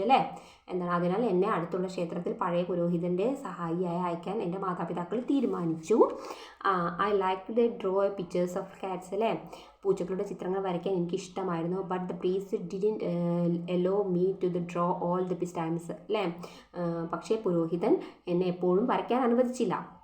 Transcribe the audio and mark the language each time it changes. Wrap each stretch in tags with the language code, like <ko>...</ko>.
<ml>അല്ലേ, എന്താണ്, അതിനാൽ എന്നെ അടുത്തുള്ള ക്ഷേത്രത്തിൽ പഴയ പുരോഹിതൻ്റെ സഹായിയായി അയക്കാൻ എൻ്റെ മാതാപിതാക്കൾ തീരുമാനിച്ചു.</ml> <en>I liked to draw pictures of cats.</en> <ml>അല്ലേ, പൂച്ചകളുടെ ചിത്രങ്ങൾ വരയ്ക്കാൻ എനിക്ക് ഇഷ്ടമായിരുന്നു.</ml> <en>But the priest didn't allow me to draw all the times.</en> <ml>അല്ലേ, പക്ഷേ പുരോഹിതൻ എന്നെ എപ്പോഴും വരയ്ക്കാൻ അനുവദിച്ചില്ല.</ml>